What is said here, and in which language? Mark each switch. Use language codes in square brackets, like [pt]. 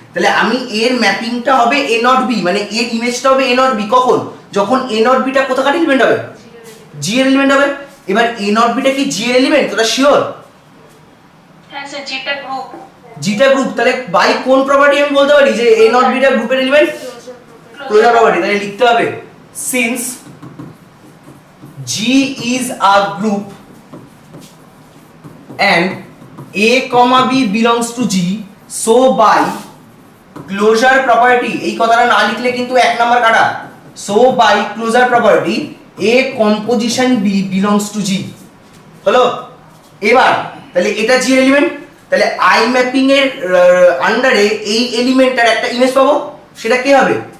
[bn] তাহলে আমি এর ম্যাপিংটা হবে এ নট বি, মানে এর ইমেজটা হবে এ নট বি কখন? যখন এ নট বিটা কোথাকার এলিমেন্ট হবে? জি এর এলিমেন্ট হবে। এবার এ নট বিটা কি জি এর এলিমেন্ট, তোরা শিওর? হ্যাঁ স্যার, যেটা গ্রুপ। জিটা গ্রুপ। তাহলে বাই কোন প্রপার্টি আমি বলতে পারি যে এ নট বিটা গ্রুপের এলিমেন্ট? Closure property. তাহলে লিখতে হবে [en] since G is a group and A, B belongs to G, so by closure property, [bn] এই কথাটা না লিখলে কিন্তু এক নাম্বার কাটা। [en] So by closure property A composition B belongs to G। [bn] হলো? এবার তাহলে এটা G এলিমেন্ট, তাহলে I ম্যাপিং এর আন্ডারে এই এলিমেন্টটার একটা ইমেজ পাবো, সেটা কি হবে?